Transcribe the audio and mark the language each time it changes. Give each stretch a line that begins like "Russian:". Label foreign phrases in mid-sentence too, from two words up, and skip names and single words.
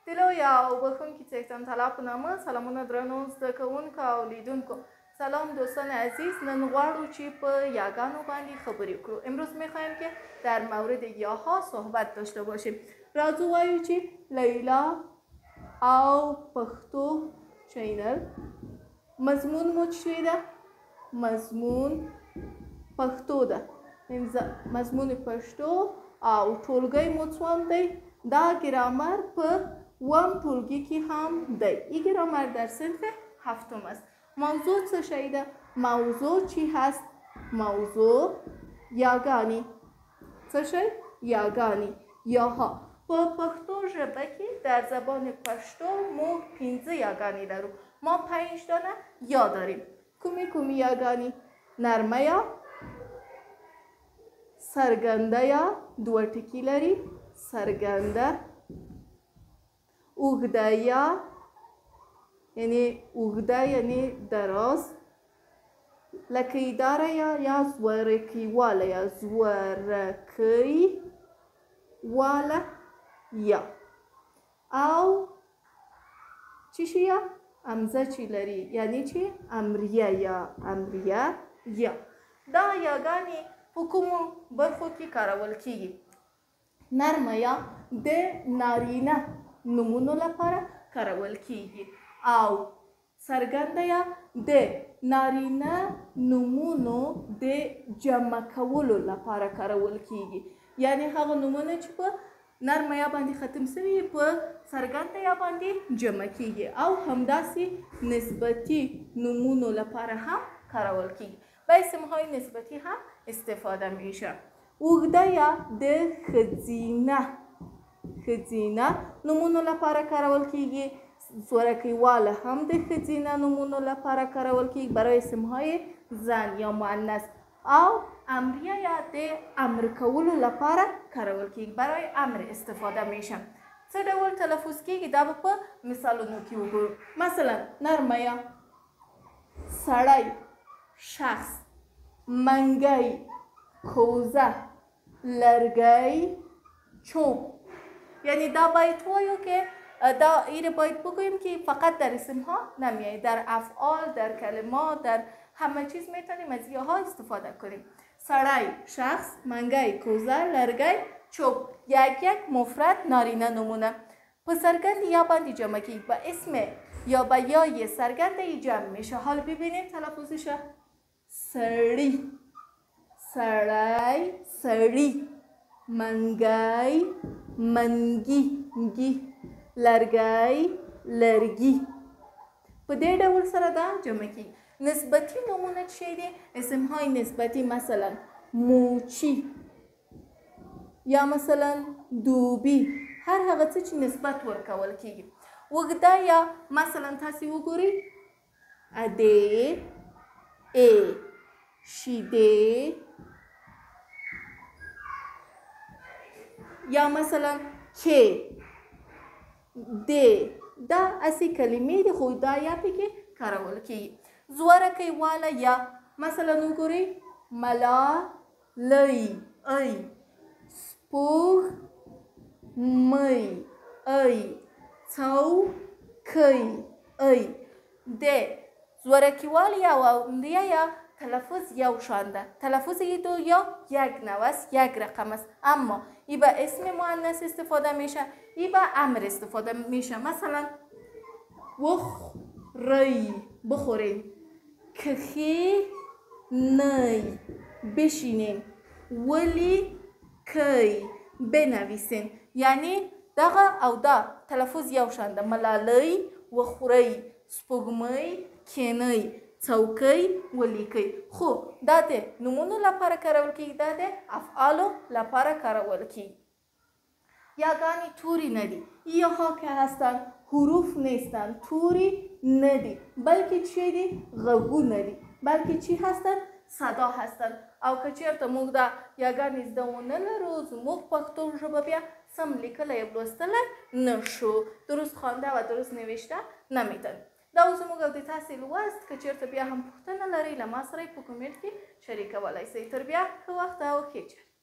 Pashto: یا بخونکي څښتن طلب په نامه سلامونه درنو زده کوونکو او لیدونکو. سلام دوستان عزیز، نن غواړو چې په یاګانو باندې خبرې وکړو.
Persian: امروز میخوایم که در مورد یاها صحبت داشته باشیم.
Pashto: راځو وایو چې لیلا او پښتو چینل مضمون مو چی ده؟ مضمون پښتو ده. مضمون پښتو او ټولګی مو څوم دی؟ دا گرامر په وم ټولګی کې هم دی.
Persian: این گرامر در صنف هفتم است.
Pashto: موضوع چه شی ده؟
Persian: موضوع چی هست؟
Pashto: موضوع یاگانی. چه شی؟ یاگانی، یاها. په پښتو ژبه کې
Persian: در زبان پښتو
Pashto: مو 15 یاگانی لرو.
Persian: ما 5 دانه یا داریم.
Pashto: کومی یاگانی؟ نرمه یا، سرگنده یا، دو ټکی لري، سرگنده، اوږده یا یعنی اوږده یعنی دراز، لکۍ داره یا زورکی واله یا زورکی واله یا. او چی شي یا؟ امزه چی لري یعنی چی؟ امریه یا، امریه یا. دا یاګانې په کومو برخو کې کارول کیږي؟ نرمه یا د نارینه نومونو لپاره کارول کیږي او سرګنده یا د نارینه نومونو د جمع کولو لپاره کارول کیږي. یعنی هغه نومونه چې په نرمه یا باندې ختم شوي په سرګنده یا باندې جمع کیږي او همداسې نسبتی نومونو لپاره هم کارول کیږي.
Persian: به اسمهای نسبتی هم استفاده میشه.
Pashto: اوږده یا د ښځینه نومونو لپاره کارول کیږي. زورکی واله هم د ښځینه نومونو لپاره کارول کیږي
Persian: برای اسمهای زن یا مؤنث.
Pashto: او امریه یا د امر کولو لپاره کارول کیږي،
Persian: برای امر استفاده میشه.
Pashto: څه ډول تلفظ کیږي دا به په مثالونو کې وګورو. مثلا نرمه یا سړی، شخص، منګی، کوزه، لرګی، چوب.
Persian: یعنی دا باید وایو که دا ایره باید بگوییم که فقط در اسم ها نمیایی، در افعال، در کلمات، در همه چیز میتونیم از یاها استفاده کنیم.
Pashto: سړی، شخص، منګی، کوزه، لرګی، چوب. یک مفرد نارینه نمونه په سرګند یا باندې جمع کی
Persian: به اسم یا به یای سرګند جمع میشه. حالا ببینیم تلفظش.
Pashto: سړی، سړی، سړی، منګی، منګي، لرګی، لرګي. په دې ډول سره دا جمع کی. نسبتی نمونه چی دی؟
Persian: اسمهای نسبتی مثلا موچی یا مثلا دوبی،
Pashto: هر هغه څه چې نسبت ورکول کیږي. اوږده یا مثلا تاسې وګورئ ادې، ای، شیدې یا مثلا کې، د. دا اسی کلمې دي خو دا یا پکې کارول کیږي. زورکی واله یا مثلا وګورئ ملالۍ، ای، سپوږمۍ، ای، څوکۍ، ای. د زورکی واله یا اوندیه یا تلفظ یو شان ده.
Persian: تلفظ دو یا یک نوع است، یک رقم است، اما ای به اسم مؤنث استفاده میشه، ای به امر استفاده میشه. مثلا بخورین، کښینئ، بشینین، ولیکئ، بنویسین.
Pashto: یعنی دغه او دا تلفظ یو شان ده. ملالۍ، وخورئ، سپوږمۍ، کینئ، څوکۍ، ولیکئ. خو دا د نومونو لپاره کارول کیږي، دا د افعالو لپاره کارول کیږي. یاگانی توری ندی.
Persian: یاها که هستن حروف نیستن،
Pashto: توری ندی،
Persian: بلکه چی دی؟
Pashto: غږونه دي،
Persian: بلکه چی هستن؟ صدا هستن.
Pashto: او که چیرته موږ دا یاګانې زده ونه لرو، زموږ پښتو ژبه بیا سم لیکلی یا لوستلی نشو،
Persian: درست خوانده و درست نوشته نمیتونیم.
Pashto: دا زموږ او د تاسې لوست. که چیرته بیا هم پوښتنه لرئ له ما سره په کمنټ کې شریکولی شئ. تر بیا ښه وخت او ښې چارې.